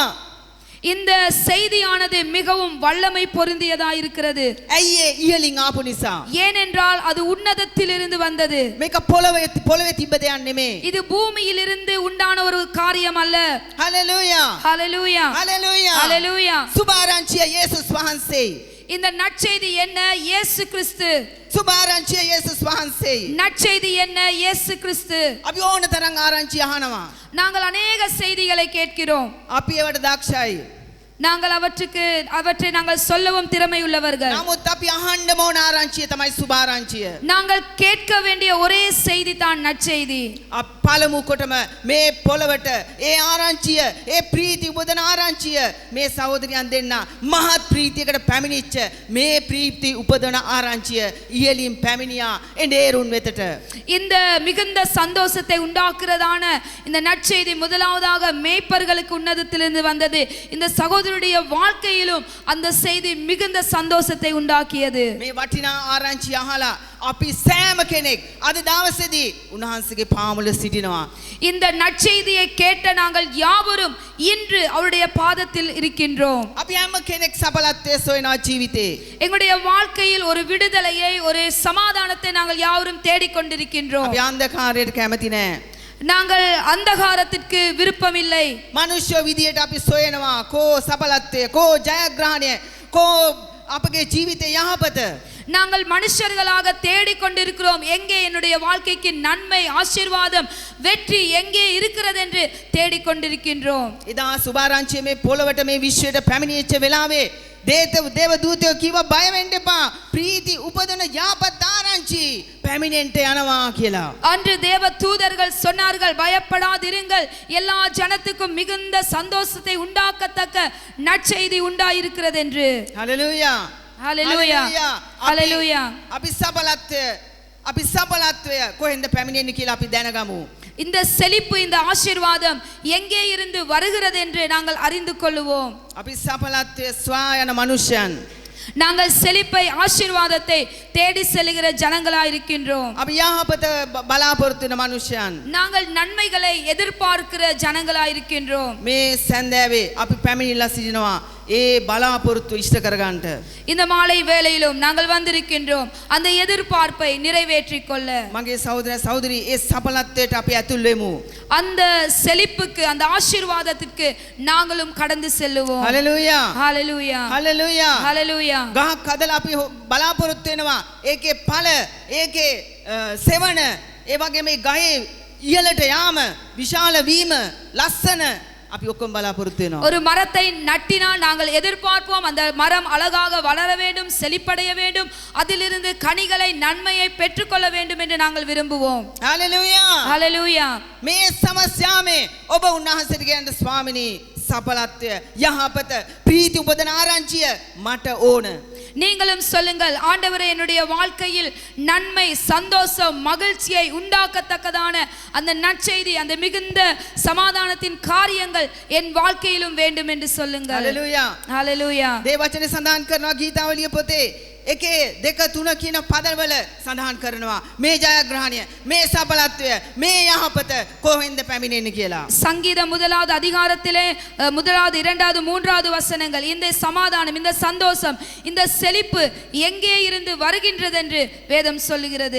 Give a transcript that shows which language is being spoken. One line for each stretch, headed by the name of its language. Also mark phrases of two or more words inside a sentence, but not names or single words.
Tamil: இந்த செய்தியானது மிகவும் வல்லமை பொருந்தியதா இருக்கிறது.
Sinhala: ඇයි ඒ ඉහළින් ආපු නිසා?
Tamil: ஏனென்றால் அது உன்னதத்திலிருந்து வந்தது.
Sinhala: මේක පොළවේ තිබ්බ දෙයක් නෙමෙයි.
Tamil: இது பூமியிலிருந்து உண்டான ஒரு காரியம் அல்ல.
Sinhala: හලෙලූයා,
Tamil: ஹalleluya,
Sinhala: හලෙලූයා,
Tamil: ஹalleluya.
Sinhala: සුභාරංචිය යේසුස් වහන්සේ.
Tamil: இந்த நற்செய்தி என்ன? இயேசு கிறிஸ்து.
Sinhala: සුභාරංචිය යේසුස් වහන්සේ.
Tamil: நற்செய்தி என்ன? இயேசு கிறிஸ்து.
Sinhala: අපි ඕන තරම් ආරංචි අහනවා.
Tamil: நாங்கள் அநேக செய்திகளை கேட்கிறோம்.
Sinhala: අපි ඒවට දක්ෂයි.
Tamil: நாங்கள் அவற்றை நாங்கள் சொல்லவும் திறமை உள்ளவர்கள்.
Sinhala: නමුත් අපි අහන්න ඕන ආරංචිය තමයි සුභාරංචිය.
Tamil: நாங்கள் கேட்க வேண்டிய ஒரே செய்தி தான் நற்செய்தி.
Sinhala: පළමු කොටම මේ පොළවට ඒ ආරංචිය, ඒ ප්‍රීති උපදන ආරංචිය මේ සහෝදරයන් දෙන්න මහත් ප්‍රීතියකට පැමිණිච්ච මේ ප්‍රීති උපදන ආරංචිය ඉහළින් පැමිණියා එඬේරුන් වෙතට.
Tamil: இந்த மிகுந்த சந்தோஷத்தை உண்டாக்குறதான இந்த நற்செய்தி முதலாவதாக மேய்ப்பர்களுக்கு உன்னதத்திலிருந்து வந்தது. இந்த சகோதரருடைய வாழ்க்கையிலும் அந்த செய்தி மிகுந்த சந்தோஷத்தை உண்டாக்கியது.
Sinhala: මේ වටිනා ආරංචිය අහලා අපි සෑම කෙනෙක් අද දවසේදී උන්වහන්සේගේ පාමුල සිටිනවා.
Tamil: இந்த நற்செய்தியை கேட்ட நாங்கள் யாவரும் இன்று அவருடைய பாதத்தில் இருக்கின்றோம்.
Sinhala: අපි හැම කෙනෙක් සඵලත්වයේ සොයනවා ජීවිතේ.
Tamil: எங்களுடைய வாழ்க்கையில் ஒரு விடுதலையை, ஒரு சமாதானத்தை நாங்கள் யாவரும் தேடிக்கொண்டிருக்கின்றோம்.
Sinhala: අපි අන්ධකාරයට කැමති නෑ.
Tamil: நாங்கள் அந்தகாரத்திற்கு விருப்பமில்லை.
Sinhala: මනුෂ්‍ය විදියට අපි සොයනවා කෝ සඵලත්වය, කෝ ජයග්‍රහණය, කෝ අපගේ ජීවිතේ යහපත.
Tamil: நாங்கள் மனுஷர்களாக தேடிக்கொண்டிருக்கிறோம். எங்கே என்னுடைய வாழ்க்கைக்கு நன்மை, ஆசீர்வாதம், வெற்றி எங்கே இருக்கிறது என்று தேடிக்கொண்டிருக்கின்றோம்.
Sinhala: එදා සුභාරංචිය මේ පොළවට මේ විශ්වයට පැමිණිච්ච වෙලාවේ දේව දූතයෝ කිව්වා බය වෙන්න එපා. ප්‍රීති උපදන යාපත් ආරංචි පැමිණෙන්න යනවා කියලා.
Tamil: அன்று தேவ தூதர்கள் சொன்னார்கள், பயப்படாதிருங்கள், எல்லா ஜனத்துக்கும் மிகுந்த சந்தோஷத்தை உண்டாக்கத்தக்க நற்செய்தி உண்டாயிருக்கிறது என்று.
Sinhala: හලෙලූයා.
Tamil: ஹalleluya ஹalleluya.
Sinhala: අපි සඵලත්වය කොහෙන්ද පැමිණෙන්නේ කියලා අපි දැනගමු.
Tamil: இந்த செழிப்பு, இந்த ஆசீர்வாதம் எங்கே இருந்து வருகிறது என்று நாங்கள் அறிந்து கொள்வோம்.
Sinhala: අපි සඵලත්වය සොයා යන මනුෂ්‍යයන්.
Tamil: நாங்கள் செழிப்பை, ஆசீர்வாதத்தை தேடி செல்கிற ஜனங்களாய் இருக்கின்றோம்.
Sinhala: අපි යහපත බලාපොරොත්තු වෙන මනුෂ්‍යයන්.
Tamil: நாங்கள் நன்மைகளை எதிர்பார்க்கிற ஜனங்களாய் இருக்கின்றோம்.
Sinhala: මේ සැන්දෑවේ අපි පැමිණිලා සිටිනවා ඒ බලාපොරොත්තු ඉෂ්ට කරගන්නට.
Tamil: இந்த மாலை வேளையிலும் நாங்கள் வந்திருக்கின்றோம் அந்த எதிர்பார்ப்பை நிறைவேற்றிக் கொள்ள.
Sinhala: මගේ සහෝදරී ඒ සඵලත්වයට අපි ඇතුල් වෙමු.
Tamil: அந்த செழிப்புக்கு, அந்த ஆசீர்வாதத்திற்கு நாங்களும் கடந்து செல்லுவோம்.
Sinhala: හලෙලූයා.
Tamil: ஹalleluya
Sinhala: හලෙලූයා.
Tamil: ஹalleluya.
Sinhala: ගහක් හදලා අපි බලාපොරොත්තු වෙනවා ඒකේ ඵල, ඒකේ සෙවණ, ඒ වගේ මේ ගහේ ඉහළට යාම, විශාල වීම, ලස්සන අපි ඔක්කොම බලාපොරොත්තු වෙනවා.
Tamil: ஒரு மரத்தை நட்டினால் நாங்கள் எதிர்பார்ப்போம் அந்த மரம் அழகாக வளர வேண்டும், செழிப்படைய வேண்டும், அதிலிருந்து கனிகளை, நன்மையை பெற்றுக்கொள்ள வேண்டும் என்று நாங்கள் விரும்புவோம்.
Sinhala: හලෙලූයා.
Tamil: ஹalleluya.
Sinhala: මේ සමස්යාමේ ඔබ උන්වහන්සේට කියන්න ස්වාමිනී සඵලත්වය, යහපත, ප්‍රීති උපදන ආරංචිය මට ඕන.
Tamil: நீங்களும் சொல்லுங்கள், ஆண்டவரே என்னுடைய வாழ்க்கையில் நன்மை, சந்தோஷம், மகிழ்ச்சியை உண்டாக்கத்தக்கதான அந்த நற்செய்தி, அந்த மிகுந்த சமாதானத்தின் காரியங்கள் என் வாழ்க்கையிலும் வேண்டும் என்று சொல்லுங்கள்.
Sinhala: හලෙලූයා.
Tamil: ஹalleluya.
Sinhala: දේව වචනේ සඳහන් කරනවා ගීතාවලිය පොතේ 1 2 3 කියන පදවල සඳහන් කරනවා මේ ජයග්‍රහණය, මේ සඵලත්වය, මේ යහපත කොහෙන්ද පැමිණෙන්නේ කියලා.
Tamil: சங்கீதம் 1வது அதிகாரத்திலே 1வது 2வது 3வது வசனங்கள், இந்த சமாதானம், இந்த சந்தோஷம், இந்த செழிப்பு எங்கே இருந்து வருகின்றது என்று வேதம் சொல்லுகிறது.